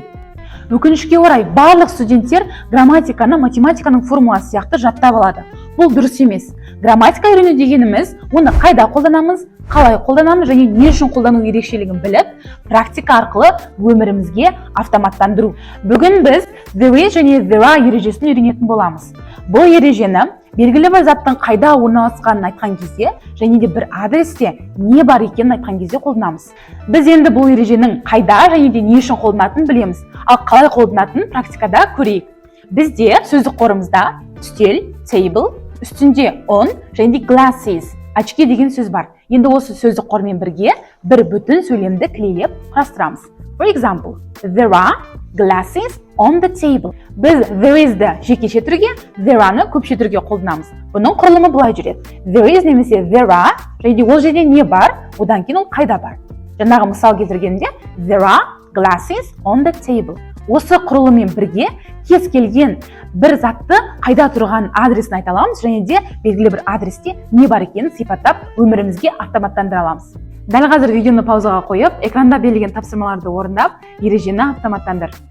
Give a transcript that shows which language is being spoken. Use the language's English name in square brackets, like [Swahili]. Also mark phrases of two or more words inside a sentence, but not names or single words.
[Kazakh] Өкінішке орай барлық студенттер грамматиканы математиканың формуласы сияқты жаттап алады. Бұл дұрыс емес. Грамматика үйрену дегеніміз оны қайда қолданамыз, қалай қолданамыз және не үшін қолдану ерекшелігін біліп, практика арқылы өмірімізге автоматтандыру. Бүгін біз [English] there is [Kazakh] және [English] there are [Kazakh] ережесін үйренетін боламыз. Бұл ережені Белгілі бір заттың қайда орналасқанын айтқан кезде және де бір адресте не бар екенін айтқан кезде қолданамыз. Біз енді бұл ереженің қайда және де не үшін қолданатынын білеміз. Ал қалай қолданатынын практикада көрейік. Бізде сөздік қорымызда үстел, table, үстінде on және де glasses, очки деген сөз бар. Енді осы сөздік қормен бірге бір бүтін сөйлемді клейлеп құрастырамыз. [English] For example, there are glasses on the table. [Kazakh] Біз [English] there is- [Kazakh] ді жекеше түрге, [English] there are- [Kazakh] ны көпше түрге қолданамыз. Бұның құрылымы былай жүреді. [English] There is немесе there are, [Kazakh] және де ол жерде не бар, одан кейін ол қайда бар. Жаңағы мысал келтіргенде [English] there are glasses on the table. [Kazakh] Осы құрылыммен бірге кез келген бір затты қайда тұрған адресін айта аламыз және де белгілі бір адресте не бар екенін сипаттап өмірімізге автоматтандыра аламыз. Дәл қазір видеоны паузаға қойып, экранда берілген тапсырмаларды орындап, ережені автоматтандыр.